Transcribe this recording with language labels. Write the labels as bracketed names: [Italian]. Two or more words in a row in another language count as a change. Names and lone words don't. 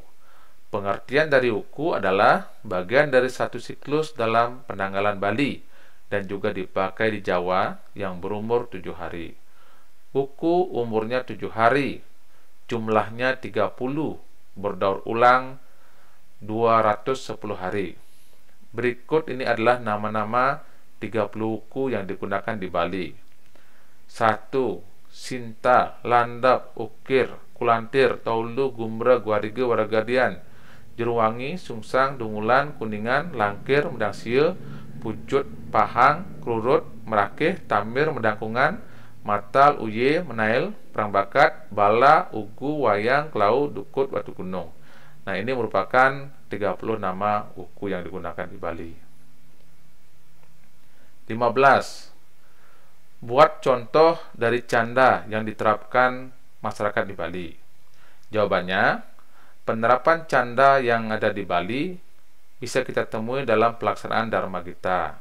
[Indonesian] Pengertian dari uku adalah bagian dari satu siklus dalam penanggalan Bali dan juga dipakai di Jawa yang berumur 7 hari. Uku umurnya 7 hari, jumlahnya 30, berdaur ulang 210 hari. Berikut ini adalah nama-nama 30 uku yang digunakan di Bali. 1. Sinta, Landap, Ukir, Kulantir, Taulu, Gumra, Guarige, Waragadian, Jeruwangi, Sungsang, Dungulan, Kuningan, Langkir, Medang Sieu, Pucut, Pahang, Krurut, Merakeh, Tamir, Medangkungan, Matal, Uye, Menail, Perang Bakat, Bala, Ugu, Wayang, Klau, Dukut, Batu Gunung. Nah, ini merupakan 30 nama uku yang digunakan di Bali. 15. Buat contoh dari canda yang diterapkan masyarakat di Bali. Jawabannya, penerapan canda yang ada di Bali bisa kita temui dalam pelaksanaan Dharma Gita.